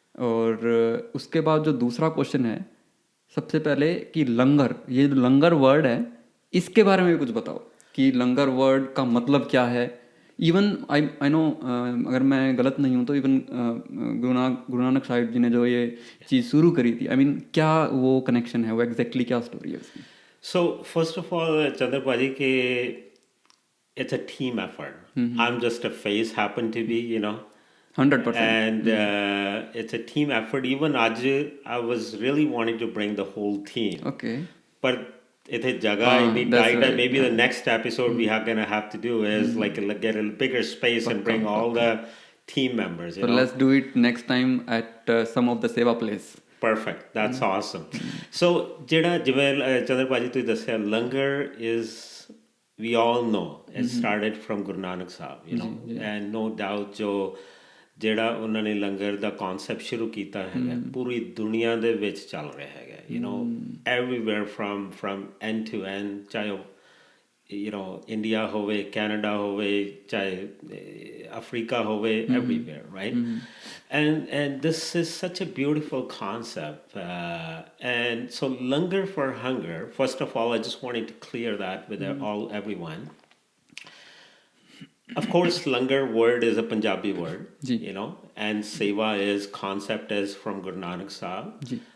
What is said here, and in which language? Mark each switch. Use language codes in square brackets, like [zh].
[hi] और उसके बाद जो दूसरा क्वेश्चन है, सबसे पहले कि लंगर, ये जो लंगर वर्ड है इसके बारे में भी कुछ बताओ कि लंगर वर्ड का मतलब क्या है। [en] even I know, [hi] अगर मैं गलत नहीं हूँ तो इवन गुरु नानक साहिब जी ने जो ये चीज़ शुरू करी थी, [en] I mean [hi] क्या वो कनेक्शन है, वो एग्जैक्टली क्या स्टोरी है उसकी? [en] So first of all, Chander Paji, ke it's a team effort. I'm just a face, happen to be, 100%. and it's a team effort. Even Aj, I was really wanting to bring the whole team. Okay. But it's a jaga in That's tight, right, and maybe the yeah. next episode we are gonna have to do is like get a bigger space and bring all the team members. So let's do it next time at some of the seva place. Perfect. That's awesome. [pa] So, ਜਿਹੜਾ ਜਿਵੇਂ ਚੰਦਰ ਭਾਜੀ ਤੁਸੀਂ ਦੱਸਿਆ, ਲੰਗਰ [en] is, we all know, it started from Guru Nanak Sahib, and no doubt [pa] ਜੋ ਜਿਹੜਾ ਉਹਨਾਂ ਨੇ ਲੰਗਰ ਦਾ concept ਸ਼ੁਰੂ ਕੀਤਾ ਹੈਗਾ ਪੂਰੀ ਦੁਨੀਆ ਦੇ ਵਿੱਚ ਚੱਲ ਰਿਹਾ ਹੈਗਾ, [en] everywhere from end to end, [pa] ਚਾਹੇ ਉਹ India ਹੋਵੇ, Canada ਹੋਵੇ, ਚਾਹੇ Africa ਹੋਵੇ, [en] everywhere, right? And this is such a beautiful concept. And so Langar for Hunger, first of all, I just wanted to clear that with everyone. Of course, Langar word is a Punjabi word, and Seva is concept is from Guru Nanak Sahib.